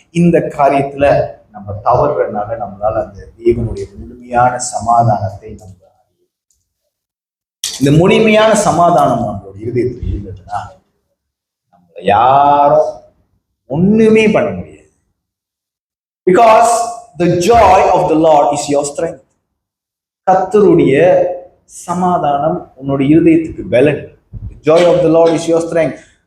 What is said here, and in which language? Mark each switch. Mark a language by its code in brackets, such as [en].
[ta] இந்த காரியத்துல நம்ம தவறுறதுனால நம்மளால அந்த தேவனுடைய முழுமையான சமாதானத்தை இந்த முழுமையான சமாதானம் நம்மளோட இருதயத்தில் இருந்ததுன்னா நம்மள யாரும் ஒண்ணுமே பண்ண முடியாது. [en] Because the joy of the Lord is your strength. [ta] கர்த்தருடைய சமாதானம் உன்னுடைய இருதயத்துக்கு பலன். [en] The joy of the Lord is your strength.